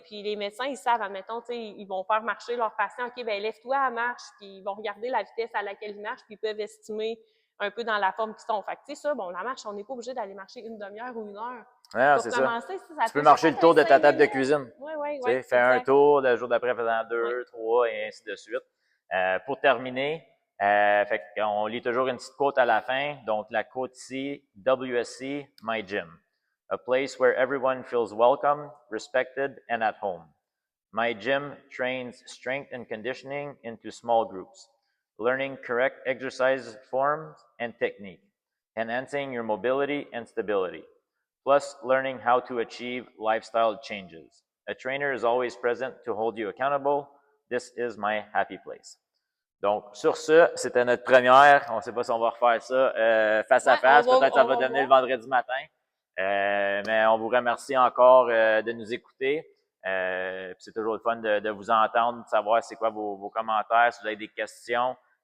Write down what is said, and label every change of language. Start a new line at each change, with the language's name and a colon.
French: Puis les médecins, ils savent, admettons, ils vont faire marcher leurs patients, OK, ben lève-toi à marche, puis ils vont regarder la vitesse à laquelle ils marchent, puis ils peuvent estimer un peu dans la forme qu'ils sont. Fait que, tu sais, ça, bon, la marche, on n'est pas obligé d'aller marcher 1 demi-heure ou 1 heure. Ouais, pour c'est commencer, ça. Tu peux marcher le tour de ta table de cuisine. Oui. Fais un tour, le jour d'après, faisant 2, 3, et ainsi de suite. Pour terminer, fait qu'on lit toujours une petite quote à la fin. Donc, la quote ici, WSC, My Gym.
English: A place where everyone feels welcome, respected, and at home. My gym trains strength and conditioning into small groups, learning correct exercise forms and technique, enhancing your mobility and stability, plus learning how to achieve lifestyle changes. A trainer is always present to hold you accountable. This is my happy place.
French: Donc, sur ce, c'était notre première. On ne sait pas si on va refaire ça face à face. Peut-être que ça va donner le vendredi matin. Mais on vous remercie encore de nous écouter. C'est toujours le fun de vous entendre, de savoir c'est quoi vos commentaires, si vous avez des questions.